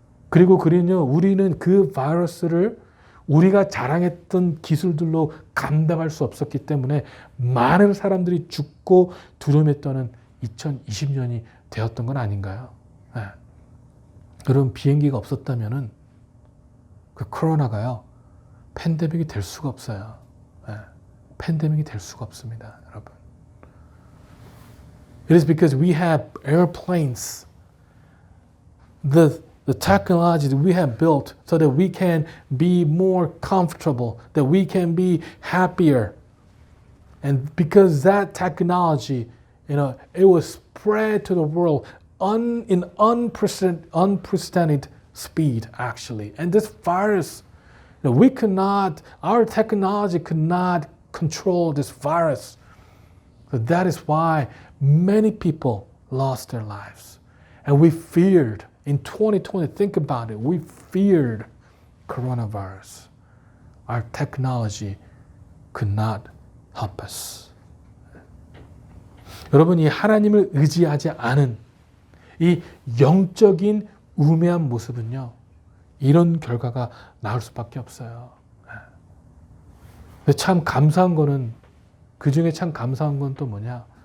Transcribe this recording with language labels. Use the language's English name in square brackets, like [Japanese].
[Korean] 그리고 우리는 그 바이러스를 우리가 자랑했던 기술들로 감당할 수 없었기 때문에 많은 사람들이 죽고 두려움에 떠는 2020년이 되었던 건 아닌가요? 네. 여러분, 비행기가 없었다면은 그 코로나가요, 팬데믹이 될 수가 없어요. 네. 팬데믹이 될 수가 없습니다, 여러분. [English] It is because we have airplanes. The the technology that we have built so that we can be more comfortable, that we can be happier. And because that technology, it was spread to the world in unprecedented speed, actually. And this virus, our technology could not control this virus. So that is why many people lost their lives. And we feared, in 2020, think about it, we feared coronavirus. Our technology could not help us. [Korean] 여러분이 하나님을 의지하지 않은 이 영적인 우매한 모습은요, 이런 결과가 나올 수밖에 없어요. 근데 참 감사한 거는, 그 중에 참 감사한 건 또 뭐냐?